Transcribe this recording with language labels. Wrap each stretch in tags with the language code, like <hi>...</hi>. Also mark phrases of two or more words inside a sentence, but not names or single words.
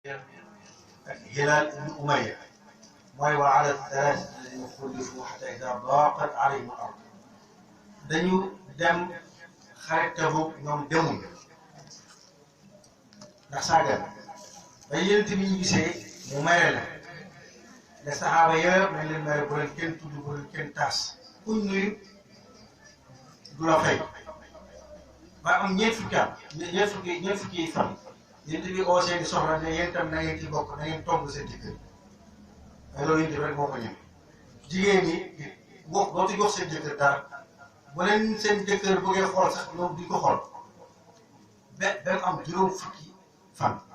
<ar>هلال بن أمية وعلى الثلاثة الذين خلفوا حتى إذا ضاقت عليهم الأرض</ar> <wo>dañu dem xarit Tabuk ñoom demuñu ndax saagan ba yént bi ñu gisee mu mere la ne saxaaba yëpp nañ leen mere bu leen kenn tudd bu leen kenn taas kuñ nuyu du la fay ba am ñeent fukki fan yént bi oo seeni soxla ne yéen tam na ngeen ci bokk na ngeen togg seen jëkkër mais loolu yént bi rek moo ko ñëw jigéen ñi dootu jox seen jëkkër dara bu leen seen jëkkër bëggee xool sax ñoom di ko xool ba am juróom fukki fan</wo>